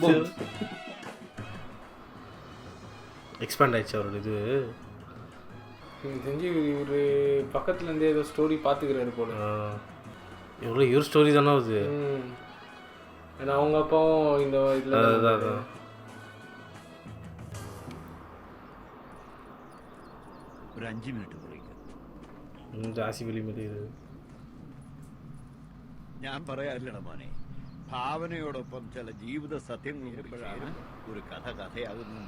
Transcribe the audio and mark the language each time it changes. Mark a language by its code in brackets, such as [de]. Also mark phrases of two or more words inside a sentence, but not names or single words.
[ta] எக்ஸ்பேண்ட் ஆயிடுச்சு அவரோட இது. எனக்கு தெரிஞ்சு இவர் பக்கத்துலேருந்தே ஏதோ ஸ்டோரி பார்த்துக்கிறாரு போல. எவ்வளோ இவர் ஸ்டோரி தானே அது. ஏன்னா அவங்க அப்பாவும் இந்த இதில் அதான் [ml] ഒരു 5 മിനിറ്റ് കുറയ്ക്കും. ജാസി വലിയ ഞാൻ പറയാറില്ലട മോനെ, ഭാവനയോടൊപ്പം ചില ജീവിത സത്യങ്ങൾ വരുമ്പോഴാണ് ഒരു കഥ കഥയാകുന്നു.